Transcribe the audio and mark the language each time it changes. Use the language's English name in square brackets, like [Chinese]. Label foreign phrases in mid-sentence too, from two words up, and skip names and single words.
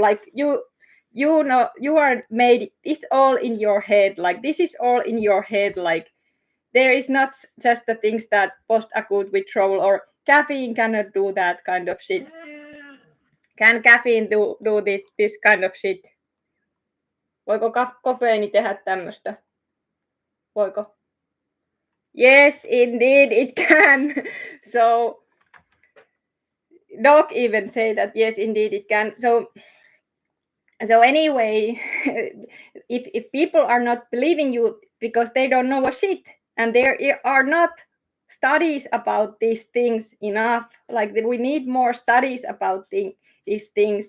[English] Like you know, you are made, it's all in your head. Like this is all in your head. Like there is not just the things that post acute withdrawal or caffeine cannot do that kind of shit. Can caffeine do this kind of shit? [Finnish] Voiko kofeiini tehdä tämmöistä? Voiko? [English] Yes, indeed it can. So doc even say that yes, indeed it can. So anyway, if people are not believing you because they don't know a shit, and there are not studies about these things enough, like we need more studies about these things.